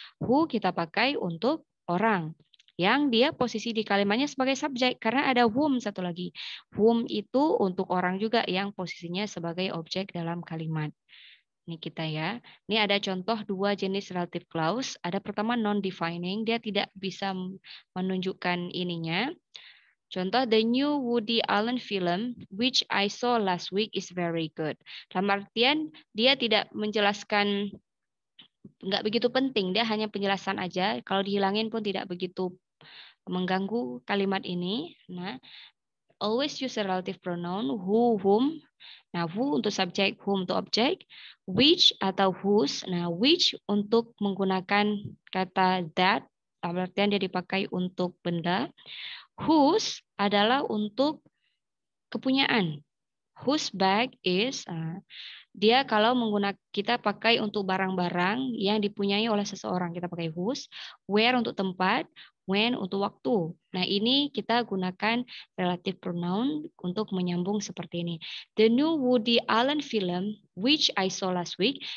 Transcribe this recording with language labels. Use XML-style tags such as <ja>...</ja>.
<id>Who kita pakai untuk orang yang dia posisi di kalimatnya sebagai subjek karena ada whom satu lagi. Whom itu untuk orang juga yang posisinya sebagai objek dalam kalimat. Ini kita ya. Ini ada contoh dua jenis relative clause. Ada pertama non-defining, dia tidak bisa menunjukkan ininya.</id> <en>Contoh, the new Woody Allen film which I saw last week is very good.</en> <id>Dalam artian dia tidak menjelaskan, nggak begitu penting, dia hanya penjelasan aja. Kalau dihilangin pun tidak begitu mengganggu kalimat ini.</id> <en>Nah, always use a relative pronoun who, whom.</en> <id>Nah, who untuk subjek, whom untuk objek, which atau whose. Nah, which untuk menggunakan kata that, artian dia dipakai untuk benda. Whose adalah untuk kepunyaan.</id> <en>Whose bag is</en> <id>dia kalau kita pakai untuk barang-barang yang dipunyai oleh seseorang, kita pakai whose. Where untuk tempat, when untuk waktu. Nah, ini kita gunakan relative pronoun untuk menyambung seperti ini.</id> <en>The new Woody Allen film which I saw last week.</en>